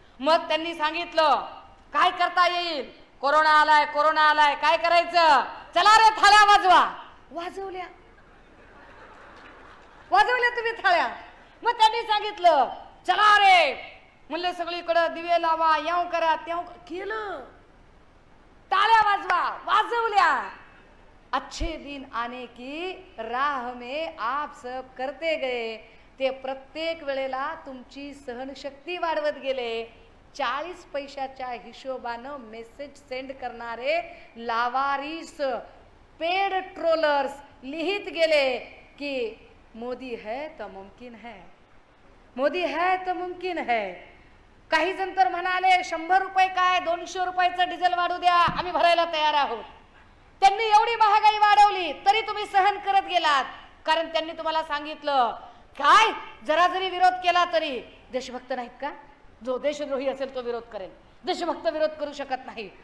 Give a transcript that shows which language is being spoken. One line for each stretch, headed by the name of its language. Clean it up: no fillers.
Marathi: मग त्यांनी सांगितलं काय करता येईल, कोरोना आलाय, काय करायचं? चला रे थाळ्या वाजवा. वाजवल्या तुम्ही थाळ्या. मग त्यांनी सांगितलं चला रे, म्हणले सगळीकडे दिवे लावा, याव करा, त्याव केलं. टाळ्या वाजवा, वाजवल्या.
Hindi: अच्छे दिन आने की राह में आप सब करते गए.
Marathi: ते प्रत्येक वेळेला तुमची सहनशक्ती वाढवत गेले. 40 पैशाच्या हिशोबानं मेसेज सेंड करणारे लावारिस, पेड ट्रोलर्स लिहित गेले की
Hindi: मोदी है तो मुमकिन है,
Marathi: मोदी है तो मुमकिन है. काही जण तर म्हणाले 100 रुपये काय, 200 रुपयाचं डिझेल वाढू द्या, आम्ही भरायला तयार आहोत. त्यांनी एवढी महागाई वाढवली तरी तुम्ही सहन करत गेलात, कारण त्यांनी तुम्हाला सांगितलं काय, जरा जरी विरोध केला तरी देशभक्त नाहीत का? जो देशद्रोही असेल तो विरोध करेल, देशभक्त विरोध करू शकत नाही.